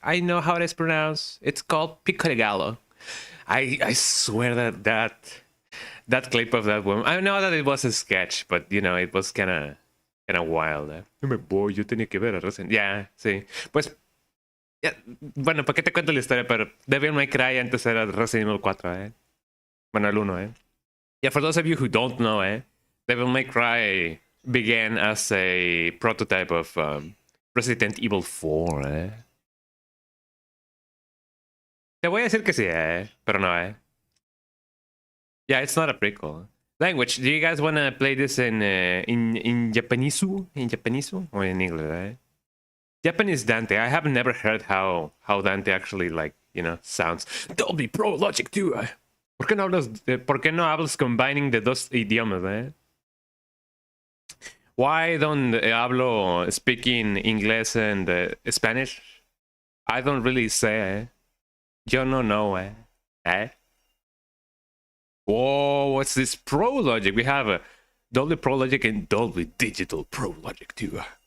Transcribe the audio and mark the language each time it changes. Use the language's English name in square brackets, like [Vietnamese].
[English] I know how it is pronounced. It's called pico de gallo. I swear that clip of that woman. I know that it was a sketch, but you know it was kind of wild. [Spanish] Yo tenía que ver a Resident. Yeah, sí. Pues, yeah, bueno, ¿para qué te cuento la historia? Pero Devil May Cry antes era Resident Evil 4, eh. Bueno, el 1, eh. [English] Yeah, for those of you who don't know, Devil May Cry began as a prototype of Resident Evil 4, eh. [Spanish] Te voy a decir que sí, pero no, eh. [English] Yeah, it's not a prequel. Language. Do you guys want to play this in Japanese? In Japanese or in English? Eh? Japanese Dante. I have never heard how Dante actually like sounds. Dolby Pro Logic 2. [Spanish] ¿Por qué no hablas [English] combining the [Spanish] dos idiomas? Eh? [English] Why don't hablo speaking English and Spanish? I don't really say. [Spanish] Yo no [English] know. Eh? Whoa, what's this Pro Logic? We have a Dolby Pro Logic and Dolby Digital Pro Logic too.